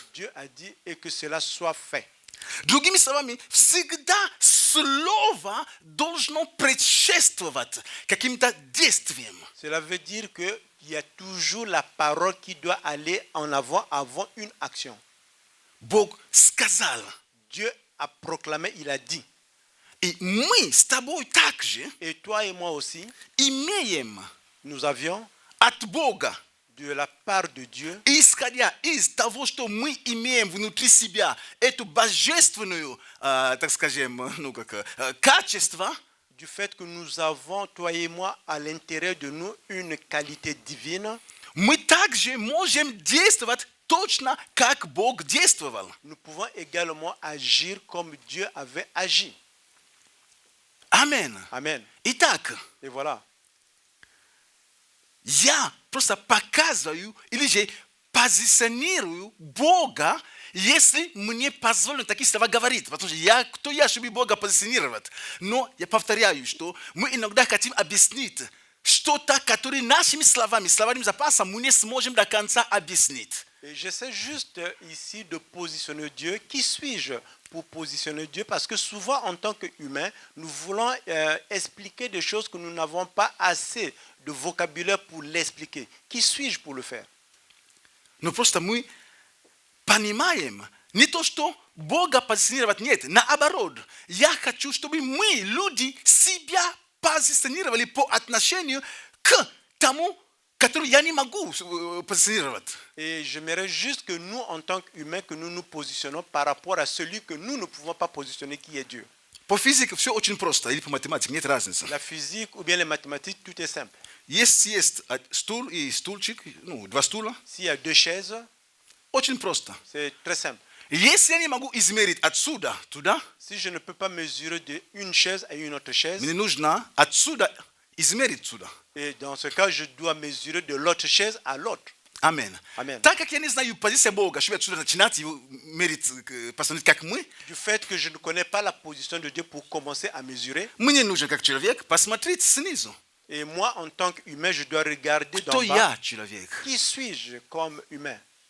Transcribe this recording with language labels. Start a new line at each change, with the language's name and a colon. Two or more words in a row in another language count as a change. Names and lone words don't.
French: Dieu a dit et que cela soit fait.
Russian: Другими словами, всегда слово должно предшествовать каким-то действиям.
French: Cela veut dire qu'il y a toujours la parole qui doit aller en avant une action.
Russian: Бог сказал.
French: Dieu a proclamé, il a dit.
Russian: И мы с тобой также
French: Et toi et moi aussi,
Russian: имеем
French: nous avions
Russian: от Бога,
French: de la part de Dieu,
Russian: исходя из того, что мы имеем внутри себя, эту божественную, так скажем, качество,
French: du fait que nous avons, toi et moi, à l'intérieur de nous, une qualité divine,
Russian: мы также можем действовать точно, как Бог действовал.
French: nous pouvons également agir comme Dieu avait agi.
Russian: Аминь.
French: Amen.
Russian: Итак,
French: Et voilà.
Russian: я просто показываю или же позиционирую Бога, если мне позволено такие слова говорить. Потому что кто я, чтобы Бога позиционировать? Но я повторяю, что мы иногда хотим объяснить что-то, которое нашими словами запасом мы не сможем до конца объяснить.
French: Et j'essaie juste ici de positionner Dieu. Qui suis-je pour positionner Dieu? Parce que souvent, en tant qu'humains, nous voulons expliquer des choses que nous n'avons pas assez de vocabulaire pour l'expliquer. Qui suis-je pour le faire?
Russian: Но просто мы понимаем, не то, что Бога позиционировать нет, наоборот. Я хочу, чтобы мы, люди, себя позиционировали по отношению к тому, который я не могу позиционировать.
French: Et j'aimerais juste que nous, en tant qu'humains, que nous nous positionnons par rapport à celui que nous ne pouvons pas positionner, qui est Dieu.
Russian: По физике все очень просто, или по математике, нет разницы.
French: La physique ou bien les mathématiques, tout est simple.
Russian: Есть стул и стульчик, два стула,
French: S'il y a deux chaises,
Russian: очень просто.
French: c'est très simple.
Russian: Если я не могу измерить отсюда туда,
French: Si je ne peux pas mesurer d'une chaise à une autre chaise,
Russian: мне нужно отсюда измерить сюда.
French: et dans ce cas, je dois mesurer de l'autre chaise à l'autre.
Russian: Аминь.
French: Amen.
Russian: Так как я не знаю позицию Бога, чтобы отсюда начинать его мерить, посмотреть, как мы,
French: Du fait que je ne connais pas la position de Dieu pour commencer à mesurer,
Russian: мне нужно, как человек, посмотреть снизу.
French: et moi, en tant qu'humain, je dois regarder
Russian: Кто
French: d'en bas.
Russian: я, человек?
French: Qui suis-je comme humain?